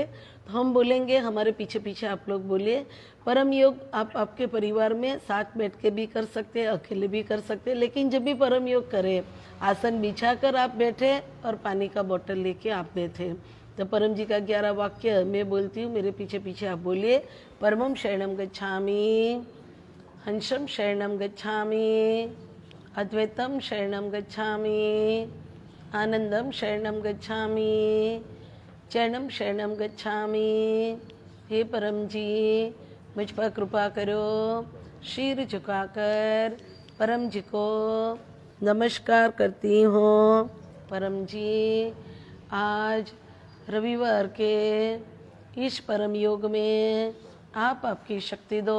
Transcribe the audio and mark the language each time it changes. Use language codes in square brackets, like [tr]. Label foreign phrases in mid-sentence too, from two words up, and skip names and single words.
[hi] तो हम बोलेंगे, हमारे पीछे पीछे आप लोग बोलिए। परम योग आप आपके परिवार में साथ बैठ के भी कर सकते हैं, अकेले भी कर सकते हैं, लेकिन जब भी परम योग करें आसन बिछाकर आप बैठे और पानी का बोतल लेके आप बैठे। तो परम जी का 11 वाक्य मैं बोलती हूँ, मेरे पीछे पीछे आप बोलिए। [sa] परमम शरणम गच्छामि, हंसम शरणम गच्छामि, अद्वैतम शरणम गच्छामि, आनंदम शरणम गच्छामि, चरणम शरणम गच्छामि। [hi] हे परम जी, मुझ पर कृपा करो। शीर झुकाकर परम जी को नमस्कार करती हूँ। परम जी, आज रविवार के इस परम योग में आप आपकी शक्ति दो।